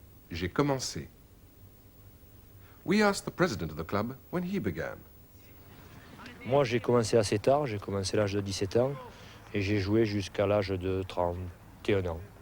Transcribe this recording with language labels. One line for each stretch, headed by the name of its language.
French: J'ai commencé.
English: We asked the president of the club when he began.
French: Moi, j'ai commencé assez tard, j'ai commencé à l'âge de 17 ans, et j'ai joué jusqu'à l'âge de 31 ans.